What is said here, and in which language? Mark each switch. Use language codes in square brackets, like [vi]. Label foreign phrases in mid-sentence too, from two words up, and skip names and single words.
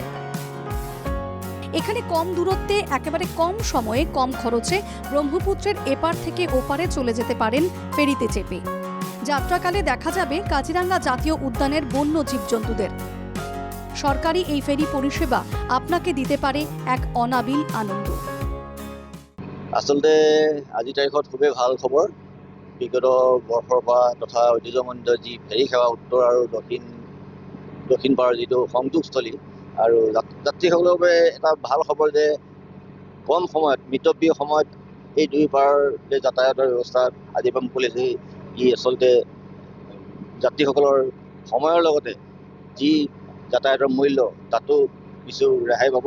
[bn] এখানে কম দূরত্বে, একেবারে কম সময়ে, কম খরচে ব্রহ্মপুত্রের এপার থেকে ওপারে চলে যেতে পারেন ফেরিতে চেপে। যাত্রাকালে দেখা যাবে কাজিরাঙ্গা জাতীয় উদ্যানের বন্য জীবজন্তুদের। সরকারি এই ফেরি পরিষেবা আপনাকে দিতে পারে এক অনাবিল আনন্দ। [as] আচলতে আজি তাৰিখত খুবেই ভাল খবৰ। বিগত বৰ্ষৰ পৰা তথা ঐতিহ্যমণ্ডিত যি ফেৰী সেৱা উত্তৰ আৰু দক্ষিণ পাৰৰ যিটো সংযোগস্থলী আৰু যাত্ৰীসকলৰ বাবে এটা ভাল খবৰ যে কম সময়ত, মিতব্যয়ী সময়ত এই দুই পাৰৰ যে যাতায়াতৰ ব্যৱস্থা আজিৰ পৰা মুকলিছে, ই আচলতে যাত্ৰীসকলৰ সময়ৰ লগতে যি যাতায়াতৰ মূল্য তাতো কিছু ৰেহাই পাব।